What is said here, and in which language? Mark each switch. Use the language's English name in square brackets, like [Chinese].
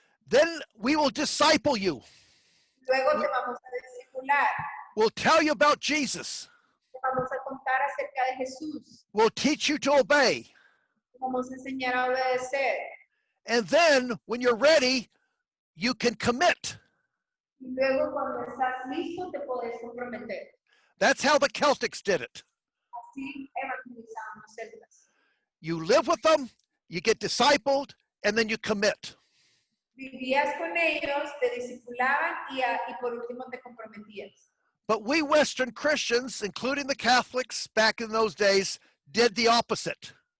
[English] Then we will disciple you. [Spanish] Luego te vamos a discipular. [English] We'll tell you about Jesus. [Spanish] Te vamos a contar acerca de Jesús. [English] We'll teach you to obey. [Spanish] Te vamos a enseñar a obedecer. [English] And then when you're ready, you can commit. [Spanish] Y luego cuando estás listo, te puedes comprometer. [English] That's how the Celtics did it. [Spanish] Así evangelizaban los celtas. [English] You live with them, you get discipled, and then you commit. [Spanish] Vivías con ellos, te discipulaban y por último te comprometías. [English] But we Western Christians, including the Catholics back in those days, did the opposite.